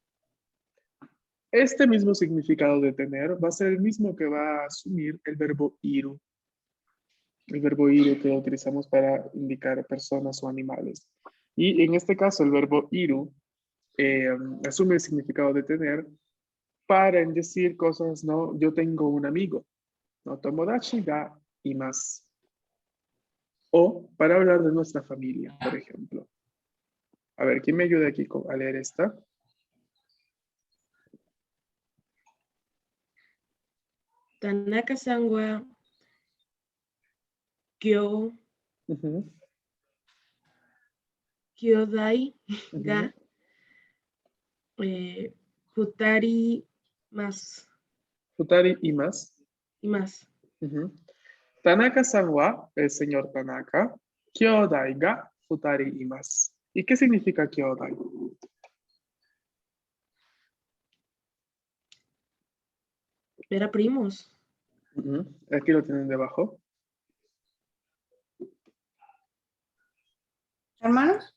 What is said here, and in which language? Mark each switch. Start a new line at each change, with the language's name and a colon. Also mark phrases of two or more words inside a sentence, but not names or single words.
Spanish: Este mismo significado de tener va a ser el mismo que va a asumir el verbo iru, el verbo iru que utilizamos para indicar personas o animales. Y en este caso, el verbo iru asume el significado de tener para decir cosas, ¿no? Yo tengo un amigo, ¿no?
Japanese: 友達がいます.
Spanish: O para hablar de nuestra familia, por ejemplo. A ver, ¿quién me ayuda aquí a leer esta?
Japanese: 田中さんは今日, Ujú, kyodai ujú. が二人 más
Spanish: Futari y más. y más. Ujú.
Japanese: 田中さんは,
Spanish: el señor Tanaka,
Japanese: 兄弟が二人
Spanish: y más. ¿Y qué significa kyodai? Era primos. Ujú. Aquí lo tienen debajo. ¿Hermanos?